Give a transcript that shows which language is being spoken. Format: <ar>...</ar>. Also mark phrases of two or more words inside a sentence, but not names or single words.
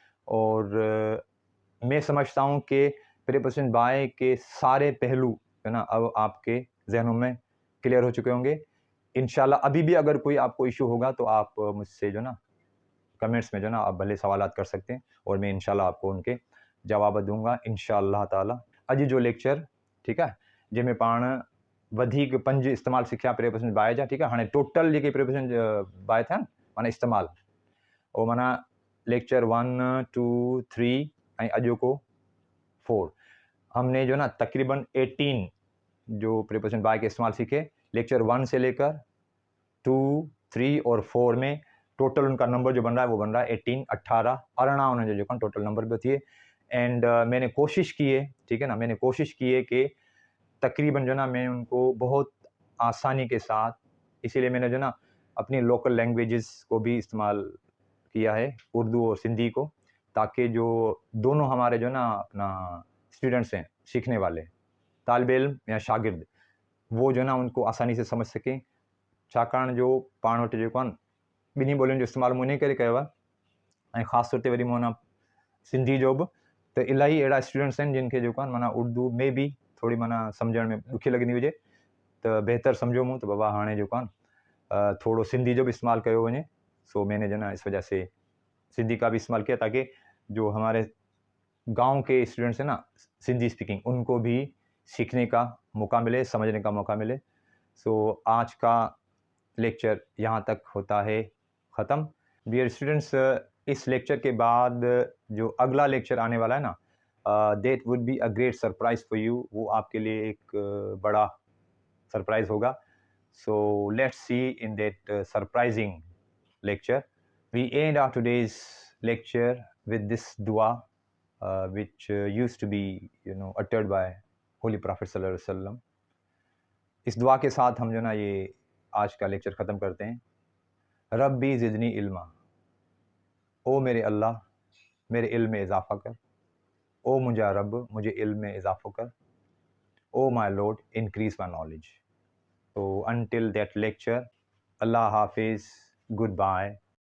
<ur>اور میں سمجھتا ہوں کہ</ur> <en>preposition by</en> <ur>کے سارے پہلو ہے نا اب آپ کے ذہنوں میں کلیئر ہو چکے ہوں گے ان شاء اللہ. ابھی بھی اگر کوئی آپ کو ایشو ہوگا تو آپ مجھ سے جو نا کمنٹس میں جو نا آپ بھلے سوالات کر سکتے ہیں، اور میں ان شاء اللہ آپ کو ان کے جواب دوں گا</ur> <ar>إن شاء الله تعالى.</ar> <sd>अॼु जो लेक्चर, ठीकु आहे, जंहिंमें पाण वधीक 5 इस्तेमाल सिखिया</sd> <en>preposition by</en> <sd>जा, ठीकु आहे। हाणे टोटल जेके प्रीपोजिशन बाय थिया माना इस्तेमाल, उहो माना लेक्चर 1 2 3 ऐं अॼु को 4,</sd> <ur>ہم نے جو نا تقریباً</ur> <sd>18 जो</sd> <en>preposition by</en> <ur>کے استعمال سیکھے. لیکچر 1 سے لے کر 2 3 اور 4 میں ٹوٹل ان کا نمبر جو بن رہا ہے وہ بن رہا ہے 18 18</ur> <sd>अरिड़हं उन्हनि जो</sd> <en>total number</en> <sd>भी थिए।</sd> <ur>اینڈ میں نے کوشش کی ہے، ٹھیک ہے نا، میں نے کوشش کی ہے کہ تقریباً جو نا میں ان کو بہت آسانی کے ساتھ، اسی لیے میں نے جو نا اپنی</ur> <en>local languages</en> <ur>کو بھی استعمال کیا ہے، اردو اور سندھی کو، تاکہ جو دونوں ہمارے جو نا اپنا اسٹوڈنٹس ہیں، سیکھنے والے طالب علم یا شاگرد، وہ جو نا ان کو آسانی سے سمجھ سکیں.</ur> <sd>छाकाणि जो पाण वटि जेको आहे ॿिन्ही ॿोलियुनि जो इस्तेमालु मूं इन करे कयो आहे, ऐं ख़ासि तौर ते वरी मूं न सिंधी जो बि, त इलाही अहिड़ा स्टूडेंट्स आहिनि जिन खे जेको आहे माना उर्दू में बि थोरी माना सम्झण में ॾुखी लॻंदी हुजे, त बहितर सम्झो मूं त बाबा हाणे जेको आहे थोरो सिंधी जो भी इस्तेमाल कयो वञे।</sd> <ur>سو میں نے جو نا اس وجہ سے سندھی کا بھی استعمال کیا، تاکہ جو ہمارے گاؤں کے اسٹوڈنٹس ہیں نا</ur> <en>Sindhi speaking,</en> <ur>ان کو بھی سیکھنے کا موقع ملے، سمجھنے کا موقع ملے. سو آج کا لیکچر یہاں تک ہوتا ہے ختم.</ur> <en>Dear students,</en> <ur>اس لیکچر کے بعد جو اگلا لیکچر آنے والا ہے نا,</ur> <en>that would be a great surprise for you,</en> <ur>وہ آپ کے لیے ایک بڑا سرپرائز ہوگا.</ur> <en>So let's see in that surprising lecture. We end our today's lecture with this dua, which used to be, uttered by Holy Prophet</en> <ar>صلى الله عليه وسلم.</ar> <ur>اس دعا کے ساتھ ہم جو نا یہ آج کا لیکچر ختم کرتے ہیں.</ur> <ar>رب زدني علما,</ar> <ur>او میرے اللہ میرے علم میں اضافہ کر. او مجھا رب، مجھے علم میں اضافہ کر.</ur> <en>O my Lord, increase my knowledge. तो until that lecture,</en> <ur>اللہ حافظ,</ur> <en>goodbye.</en>